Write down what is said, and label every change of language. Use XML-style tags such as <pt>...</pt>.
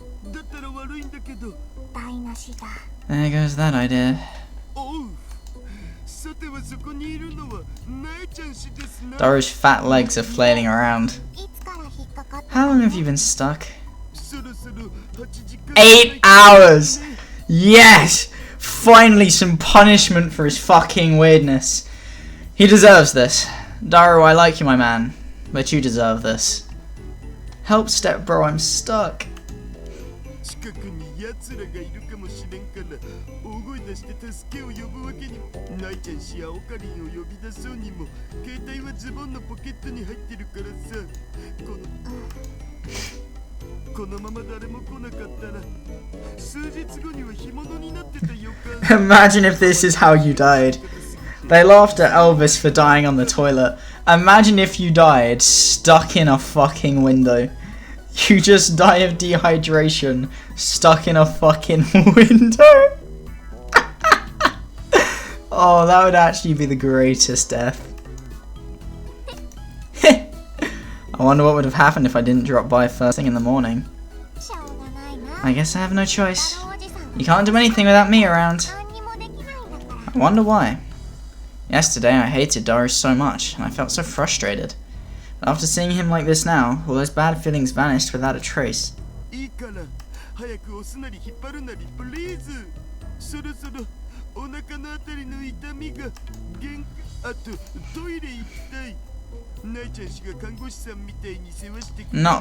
<ja>だったら悪いんだけど。台無しだ。</ja> <en>There goes that idea.</en> <ja>おう。さてはそこにいるのはなえちゃん氏ですな。</ja> <en>Daru's fat legs are flailing around.</en> <ja>いつから引っかかった？</ja> <en>How long have you been stuck?</en> <ja>そろそろ8時間。</ja> <en>8 hours! Yes! Finally some punishment for his fucking weirdness. He deserves this. Daru, I like you, my man. But you deserve this. Help, step bro, I'm stuck.</en> <ja>近くに奴らがいるかもしれんから大声出して助けを呼ぶわけにも。なえちゃん氏やオカリンを呼び出そうにも携帯はズボンのポケットに入ってるからさ。このまま誰も来なかったら数日後には干物になってた予感。</ja> <en>Imagine if this is how you died. They laughed at Elvis for dying on the toilet. Imagine if you died stuck in a fucking window. You just die of dehydration stuck in a fucking window. Oh, that would actually be the greatest death. I wonder what would have happened if I didn't drop by first thing in the morning.</en> <ja>しょうがないな。</ja> <en>I guess I have no choice.</en> <ja>おじさん</ja> <en>You can't do anything without me around.</en> <ja>何にもできないんだから。</ja> <en>I wonder why. Yesterday I hated Daru so much, and I felt so frustrated. But after seeing him like this now, all those bad feelings vanished without a trace.</en> <ja>いいから早く押すなり引っ張るなりプリーズ。そろそろお腹のあたりの痛みが限界。あとトイレ行きたい。なえちゃん氏が看護師さんみたいに世話してくれるなら</ja>